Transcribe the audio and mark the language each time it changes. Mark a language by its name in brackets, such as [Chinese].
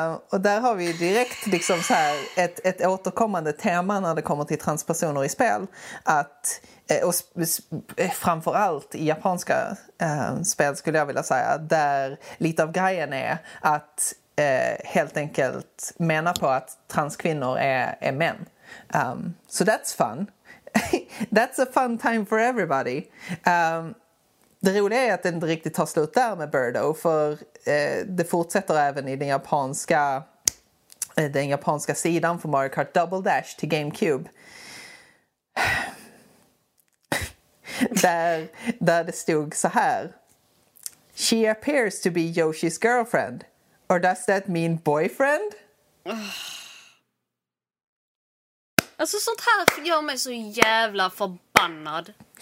[Swedish] Och där har vi direkt liksom så här ett återkommande tema när det kommer till transpersoner i spel, att och framförallt i japanska spel skulle jag vilja säga, där lite av grejen är att helt enkelt mena på att transkvinnor är män. [English] So that's fun. That's a fun time for everybody. [Swedish] Det roliga är att det inte riktigt tar slut där med Birdo, för det fortsätter även i den japanska den japanska sidan för Mario Kart Double Dash till GameCube. Där det stod så här: [English] "She appears to be Yoshi's girlfriend. Or does that mean boyfriend?" [Swedish] Alltså sånt här gör mig så jävla förbannad.